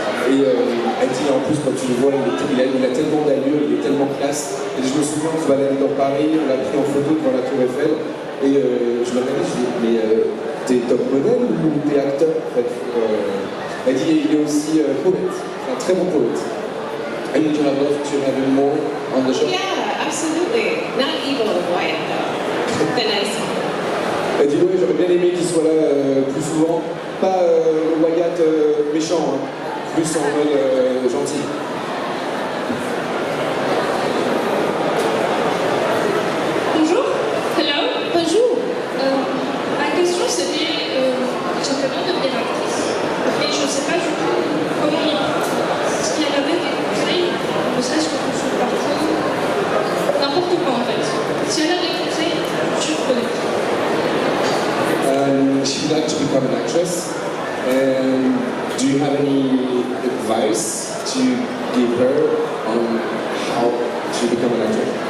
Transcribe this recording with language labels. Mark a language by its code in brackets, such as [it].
[fr] Et elle dit en plus, quand tu le vois, il a tellement d'allure, il est tellement classe. Et je me souviens, on se baladait dans Paris, on l'a pris en photo devant la Tour Eiffel. Et je me regardais, je dis, mais t'es top modèle ou t'es acteur en fait? Elle dit, il est aussi poète, un très bon poète. [en] And would you have loved to have him more on the show? Yeah, absolutely. Not evil Wyatt though. The nice one. [fr] Elle dit oui, j'aurais bien aimé qu'il soit là plus souvent. Pas Wyatt méchant, hein. Plus en mode gentil. Bonjour. [en] Hello? [fr] Bonjour. Ma question c'était, j'aimerais bien devenir actrice, mais je ne sais pas du tout comment y prendre. S'il y avait des conseils, ne serait-ce que pour son parcours, n'importe quoi en fait. S'il y a des conseils, je suis preneuse. [en] She'd like to become an actress. And do you have any advice to give her on how to become an actor?